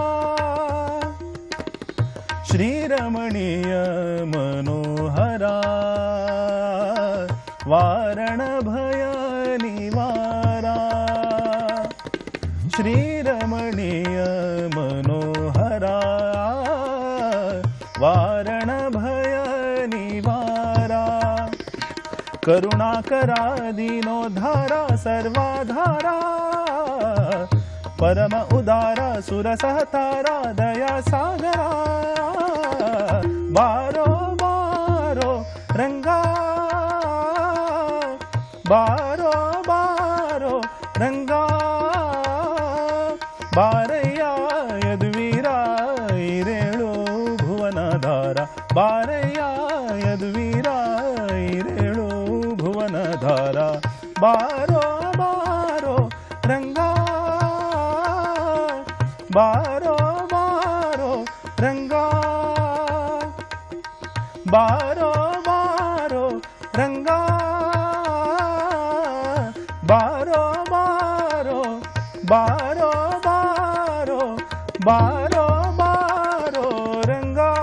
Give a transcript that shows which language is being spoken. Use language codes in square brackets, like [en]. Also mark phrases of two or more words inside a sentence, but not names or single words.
[kn] ಶ್ರೀರಮಣೀಯ ಮನೋಹರ ವಾರಣ ಭಯ ನಿವಾರ, ಶ್ರೀರಮಣೀಯ ಮನೋಹರ ವಾರಣ ಭಯ [sa] करुणाकरा दीनोद्धारा सर्वाधारा परम उदारा सुरसहतारा दया सागरा [kn] ಬಾರೋ ಬಾರೋ ರಂಗಾ ಬಾರೋ ಬಾರೋ ರಂಗಾ ಬಾರಯ್ಯ ಯದುವೀರ ಇರೇಳು ಭುವನಧಾರ ಬಾರಯ್ಯ ಯದುವೀರ ಇರೇಳು ಭುವನಧಾರ ಬಾರೋ ಬಾರೋ ರಂಗ ಬಾರೋ ಬಾರೋ ರಂಗ ಬಾರೋ ಬಾರೋ ರಂಗ ಬಾರೋ ಬಾರೋ ಬಾರೋ ಬಾರೋ ಬಾರೋ ಬಾರೋ ರಂಗ.